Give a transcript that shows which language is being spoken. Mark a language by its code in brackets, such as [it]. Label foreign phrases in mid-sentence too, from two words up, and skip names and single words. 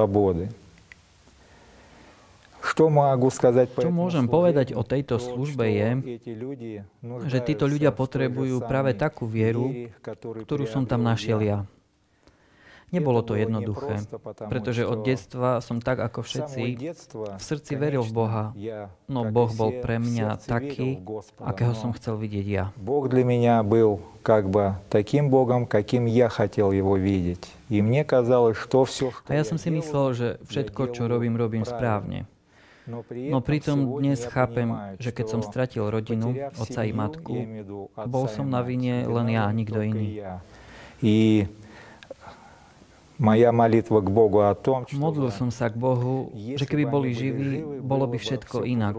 [sk] Čo môžem povedať o tejto službe je, že títo ľudia potrebujú práve takú vieru, ktorú som tam našiel ja. Nebolo to jednoduché, pretože od detstva som tak ako všetci v srdci veril v Boha, no Boh bol pre mňa taký, akého som chcel vidieť ja. [ru] Бог для меня был как бы таким Богом, каким я хотел его видеть. И мне казалось, что все, что [sk] A ja som si myslel, že všetko, čo robím, robím správne. No pritom dnes chápem, že keď som stratil rodinu, otca i matku, bol som na vine len ja a nikto iný. Modlil som sa k Bohu, že keby boli živí, bolo by všetko inak.